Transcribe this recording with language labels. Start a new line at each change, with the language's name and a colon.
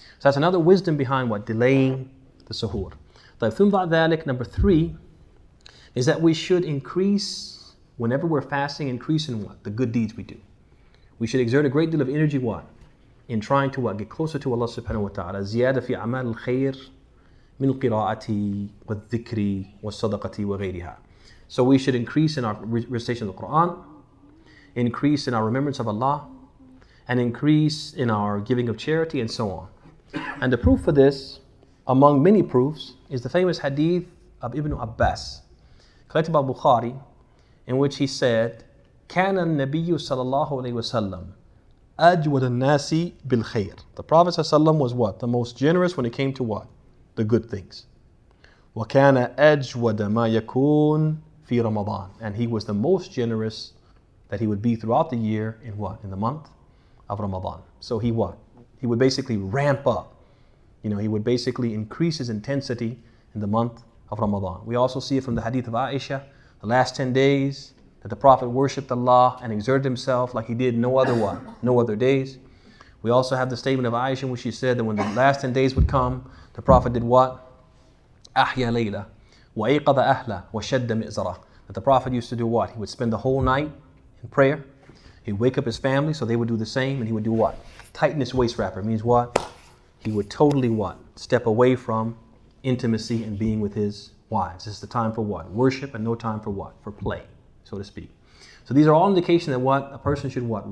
English: So that's another wisdom behind what? Delaying the suhoor. Number 3 is that we should increase, whenever we're fasting, increase in what? The good deeds we do. We should exert a great deal of energy what? In trying to what? Get closer to Allah subhanahu wa ta'ala.
Arabic: زيادة في أعمال الخير من القراءة والذكر والصدقة وغيرها.
English: So we should increase in our recitation of the Quran, increase in our remembrance of Allah, and increase in our giving of charity, and so on. And the proof for this, among many proofs, is the famous hadith of Ibn Abbas, collected by Bukhari, in which he said,
Arabic: كان النبي صلى الله عليه وسلم أجود الناس بالخير.
English: The Prophet ﷺ was what? The most generous when it came to what? The good things.
Arabic: وكان أجود ما يكون في رمضان.
English: And he was the most generous that he would be throughout the year in what? In the month of Ramadan. So he what? He would basically ramp up. He would basically increase his intensity in the month of Ramadan. We also see it from the hadith of Aisha, the last 10 days that the Prophet worshipped Allah and exerted himself like he did no other what? No other days. We also have the statement of Aisha in which she said that when the last 10 days would come, the Prophet did what?
Arabic: أحيا ليلة وأيقظ أهله وشد مئزره.
English: That the Prophet used to do what? He would spend the whole night in prayer. He'd wake up his family so they would do the same, and he would do what? Tighten his waist wrapper. It means what? he would totally what? Step away from intimacy and being with his wives. This is the time for what? Worship, and no time for what? For play, so to speak. So these are all indications that what? A person should what?